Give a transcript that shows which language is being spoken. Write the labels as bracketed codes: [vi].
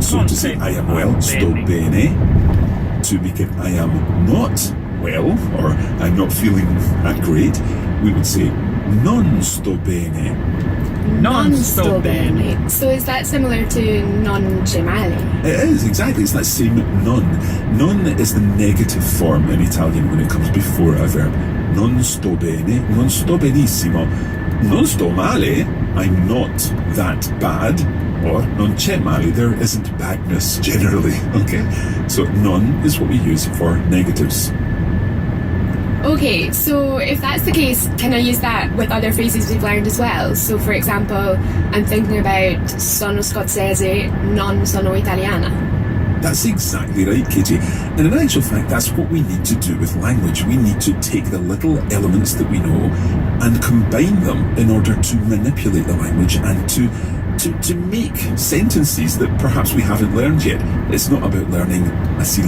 [en] So to say I am well, [it] sto bene. [en] To make it I am not well, or I'm not feeling that great, we would say [it] non sto bene. Non sto bene. [en] So is that similar to [it] non c'è male? [en] It is, exactly. It's that same non. Non is the negative form in Italian when it comes before a verb. [it] Non sto bene, non sto benissimo. Non sto male, [en] I'm not that bad. Or [it] non c'è male, [en] there isn't badness generally. Okay? So non is what we use for negatives. Okay, so if that's the case, can I use that with other phrases we've learned as well? So, for example, I'm thinking about [it] sono scozzese, non sono italiana. [en] That's exactly right, Katie. And in actual fact, that's what we need to do with language. We need to take the little elements that we know and combine them in order to manipulate the language and to to make sentences that perhaps we haven't learned yet. It's not about learning a series